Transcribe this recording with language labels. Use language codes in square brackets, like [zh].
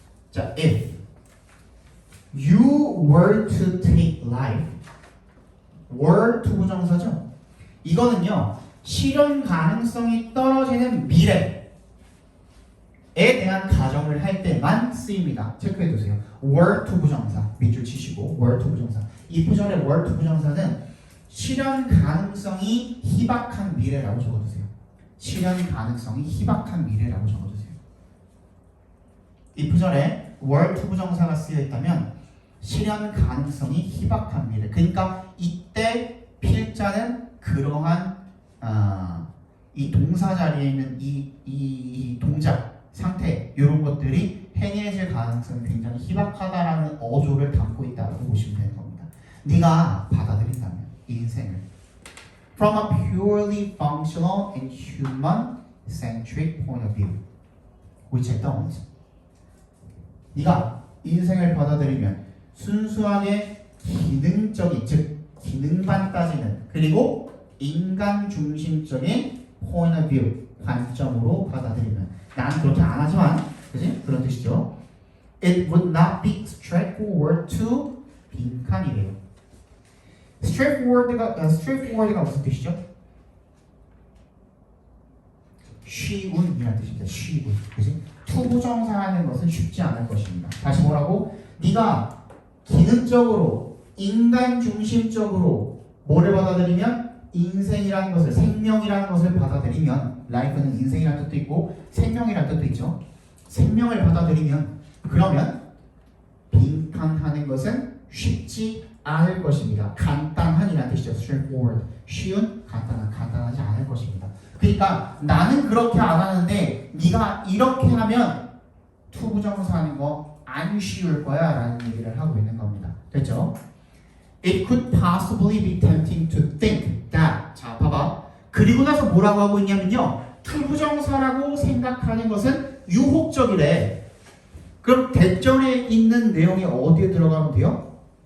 [en] 자, if you were to take life, were 투부정사죠. [ko] 이거는요, 실현 가능성이 떨어지는 미래에 대한 가정을 할 때만 쓰입니다. 체크해 두세요. were 투부정사 밑줄 치시고 were 투부정사. if절의 were 투부정사는 실현 가능성이 희박한 미래라고 적어주세요. 실현 가능성이 희박한 미래라고 적어주세요. if절에 were 투부정사가 쓰여 있다면 실현 가능성이 희박한 미래. 그러니까 이때 필자는 그러한 이 동사 자리에 있는 이 동작 상태 이런 것들이 행해질 가능성이 굉장히 희박하다라는 어조를 담고 있다고 보시면 되는 겁니다. 네가 받아들인다면 이 인생을 [en] from a purely functional and human-centric point of view, which I don't. [ko] 네가 인생을 받아들이면 순수하게 기능적인, 즉 기능만 따지는 그리고 인간 중심적인 [en] point of view, [ko] 관점으로 받아들이면 나는 그렇게 안 하지만 그지? 그런 뜻이죠. [en] It would not be straightforward to [ko] 빈칸이래요. straightforward가 무슨 뜻이죠? 쉬운이라는 뜻입니다. 쉬운. 그지? 투부정사 하는 것은 쉽지 않을 것입니다. 다시 뭐라고? 네가 기능적으로 인간 중심적으로 뭐를 받아들이면 인생이라는 것을, 생명이라는 것을 받아들이면, life는 인생이라는 뜻도 있고 생명이라는 뜻도 있죠. 생명을 받아들이면 그러면 빈칸하는 것은 쉽지 않을 것입니다. 간단한이라는 뜻이죠. straightforward. 쉬운, 간단하지 않을 것입니다. 그러니까 나는 그렇게 안 하는데 네가 이렇게 하면 투부정사 하는 거 안 쉬울 거야 라는 얘기를 하고 있는 겁니다. 됐죠? [en] It could possibly be tempting to think that. [ko] 자, 봐봐. 그리고 나서 뭐라고 하고 있냐면요. 투부정사라고 생각하는 것은 유혹적이래. 그럼 대절에 있는 내용이 어디에 들어가면 돼요?